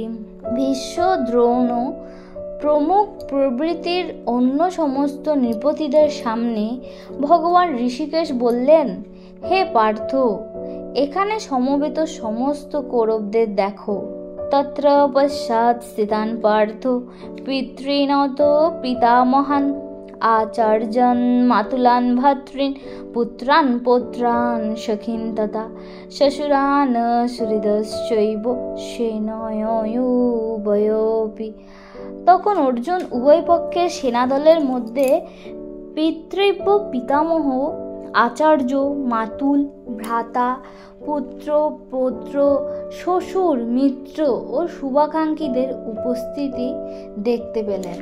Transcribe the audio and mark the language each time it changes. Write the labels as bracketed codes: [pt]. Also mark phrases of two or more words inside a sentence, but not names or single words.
[bn] ভীষ্ম, দ্রোণ প্রমুখ প্রভৃতির অন্য সমস্ত নৃপতিদের সামনে ভগবান ঋষিকেশ বললেন, হে পার্থ, এখানে সমবেত সমস্ত কৌরবদের দেখো। [sa] তত্র পশ্চাৎ স্থিতান পার্থ পিতৃনত পিতামহান আচার্যান মাতুলান ভাতৃন পুত্রান পৌত্রান সখিন তথা শ্বশুরান সুহৃদশ্চৈব সেনয়োপি। [bn] তখন অর্জুন উভয় পক্ষের সেনাদলের মধ্যে পিতৃব্য পিতামহ, আচার্য, মাতুল, ভ্রাতা, পুত্র, পৌত্র, শ্বশুর, মিত্র ও শুভাকাঙ্ক্ষীদের উপস্থিতি দেখতে পেলেন।